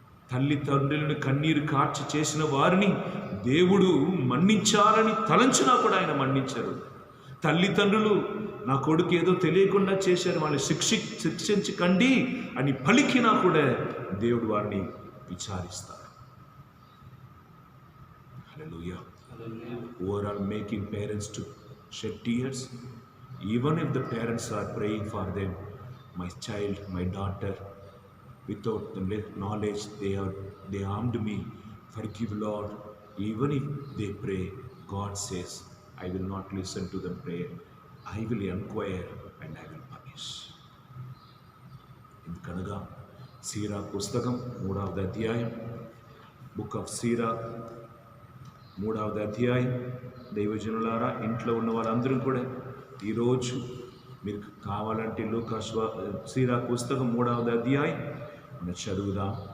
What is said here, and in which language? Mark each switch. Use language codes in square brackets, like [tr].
[te] తల్లిదండ్రులను కన్నీరు కార్చి చేసిన వారిని దేవుడు మన్నించాలని తలంచినా కూడా ఆయన మన్నించరు. తల్లిదండ్రులు నా కొడుకు ఏదో తెలియకుండా చేశారు, వాళ్ళని శిక్షించకండి అని పలికినా కూడా దేవుడు వారిని విచారిస్తారు. హల్లెలూయా. [en] Overall making parents to shed tears, even if the parents are praying for them, my child, my daughter, without the knowledge they harmed me, forgive Lord. Even if they pray, God says, I will not listen to them prayer, I will inquire and I will punish. [te] ఎందుకనగా సీరా పుస్తకం 3వ అధ్యాయం, [en] book of సీరా [te] 3వ అధ్యాయం. దైవజనులారా, ఇంట్లో ఉన్న వాళ్ళందరూ కూడా ఈరోజు మీరు కావాలంటే సీరా పుస్తకం 3వ అధ్యాయం మనం చదువుదాం.